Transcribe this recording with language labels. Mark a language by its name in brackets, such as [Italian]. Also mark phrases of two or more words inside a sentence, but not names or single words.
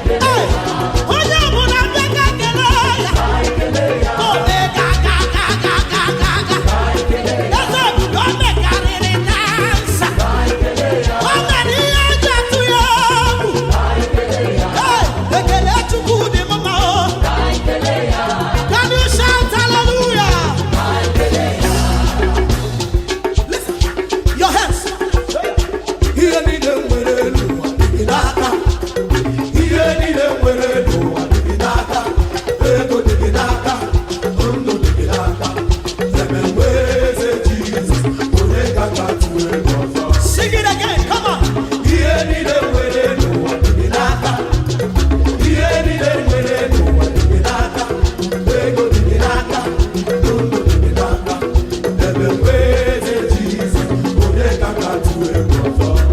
[Igbo] Ee, onye ọbụla bịa ka kele ya. O mee ga, ga, ga, ga, ga, ga, ga, ga. Eze ebube, o mekarịrị dansa. O mere ihe eji atụ ya egwu. Hey, ekele Chukwu dị mma o. [English] Can you shout hallelujah? Listen, your hands. [Igbo] Ihe niile nwere n'ụwa dị gị n'aka. Ihe niile nwere n'ụwa dị gị n'aka. Ego dị gị n'aka. Ndụ dị gị n'aka. Ebe m nwere eze Jizọs, onye ka m ga-atụ egwu ọzọ? [English] Sing it again, come on. [Igbo] Ihe niile m nwere n'ụwa dị gị n'aka. Ihe niile m nwere n'ụwa dị gị n'aka. Ego dị gị n'aka. Ndụ dị gị n'aka. Ebe m nwere eze Jizọs, onye ka m ga-atụ egwu ọzọ?